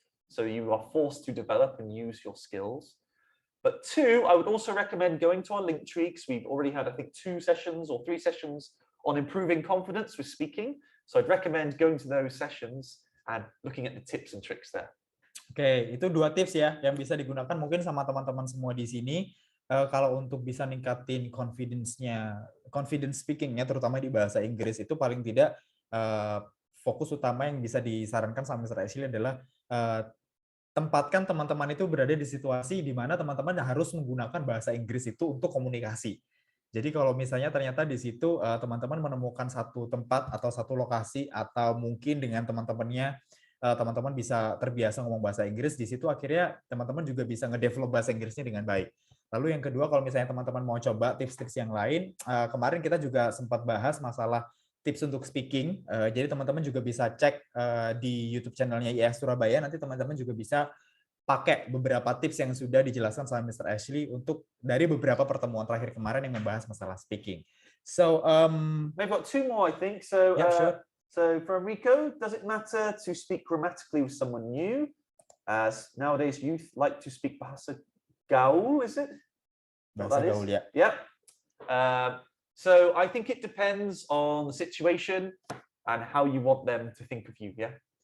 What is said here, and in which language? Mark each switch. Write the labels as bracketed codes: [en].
[en] So you are forced to develop and use your skills. But two, I would also recommend going to our link tree because we've already had, I think, 2 sessions or 3 sessions on improving confidence with speaking. So I'd recommend going to those sessions and looking at the tips and tricks there. [id] Oke, itu 2 tips ya yang bisa digunakan mungkin sama teman-teman semua di sini. Kalau untuk bisa ningkatin confidence speakingnya, terutama di bahasa Inggris itu paling tidak fokus utama yang bisa disarankan sama Mr. Ashley adalah tempatkan teman-teman itu berada di situasi di mana teman-teman harus menggunakan bahasa Inggris itu untuk komunikasi. Jadi kalau misalnya ternyata di situ teman-teman menemukan satu tempat atau satu lokasi atau mungkin dengan teman-temannya teman-teman bisa terbiasa ngomong bahasa Inggris, di situ akhirnya teman-teman juga bisa ngedevelop bahasa Inggrisnya dengan baik. Lalu yang kedua, kalau misalnya teman-teman mau coba tips-tips yang lain, kemarin kita juga sempat bahas masalah tips untuk speaking. Jadi teman-teman juga bisa cek di YouTube channelnya IF Surabaya, nanti teman-teman juga bisa pakai beberapa tips yang sudah dijelaskan sama Mr. Ashley untuk dari beberapa pertemuan terakhir kemarin yang membahas masalah speaking. [en] So, we've got 2 more, I think. So, yeah, sure. So for Enrico, does it matter to speak grammatically with someone new? As nowadays youth like to speak bahasa gaul, is it? Bahasa gaul, yeah. Yep. So I think it depends on the situation and how you want them to think of you. Yeah.